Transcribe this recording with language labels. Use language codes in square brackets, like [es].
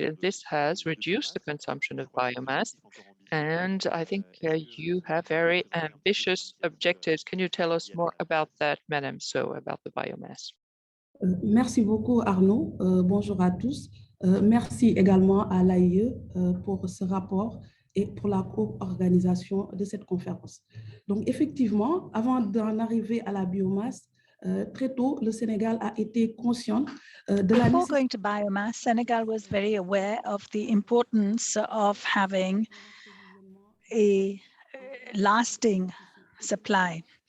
[en] And this has reduced the consumption of biomass. And I think you have very ambitious objectives. Can you tell us more about that, Madame So, about the biomass? [fr] Merci beaucoup, Arnaud. Bonjour à tous. Merci également à l'AIE pour ce rapport et pour la co-organisation de cette conférence. Donc, effectivement, avant d'en arriver à la biomasse, très tôt, le Sénégal a été conscient de la [en] Before going to biomass, Senegal was very aware of the importance of having a lasting supply.